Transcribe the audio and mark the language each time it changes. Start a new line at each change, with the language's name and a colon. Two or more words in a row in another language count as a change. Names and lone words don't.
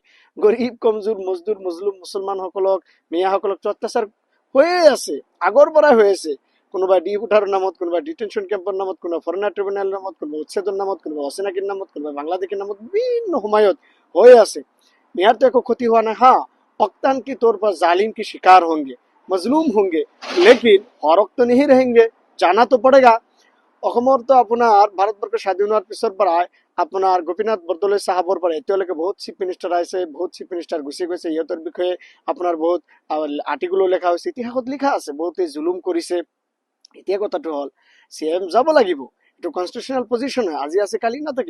Assamese: গৰীব কমজোৰ মজদুৰ মজলুম মুছলমানসকলক মিয়াসকলক অত্যাচাৰ হৈয়ে আছে, আগৰ পৰাই হৈ আছে। কোনোবা ডিপুটাৰ নামত, কোনোবা ডিটেনশ্যন কেম্পৰ নামত, কোনোবা ফৰেনাৰ ট্ৰিবিউনেলৰ নামত, কোনোবা উচ্ছেদৰ নামত, কোনোবা অচিনাকিৰ নামত, কোনোবা বাংলাদেশীৰ নামত বিভিন্ন সময়ত হৈ আছে। মিয়ারতো একো ক্ষতি
Hindi: हुआ नहीं। हाँ, पक्तन की तौर पर जालिम की शिकार होंगे, मजलूम होंगे, लेकिन फरक तो नहीं रहेंगे, जाना तो पड़ेगा।
Assamese: অসমৰ তো আপোনাৰ ভাৰতবৰ্ষ স্বাধীন হোৱাৰ পিছৰ পৰাই আপোনাৰ গোপীনাথ বৰদলৈ চাহাবৰ পৰা এতিয়ালৈকে বহুত
English: chief minister
Assamese: আহিছে, বহুত
English: chief minister
Assamese: গুচি গৈছে। ইহঁতৰ বিষয়ে আপোনাৰ বহুত আৰ্টিকুলো লেখা হৈছে, ইতিহাসত লিখা আছে, বহুতে জুলুম কৰিছে। এতিয়া কথাটো হ'ল, চিএম যাব লাগিব, এইটো
English: constitutional position
Assamese: হয়, আজি আছে কালি নাথাকে।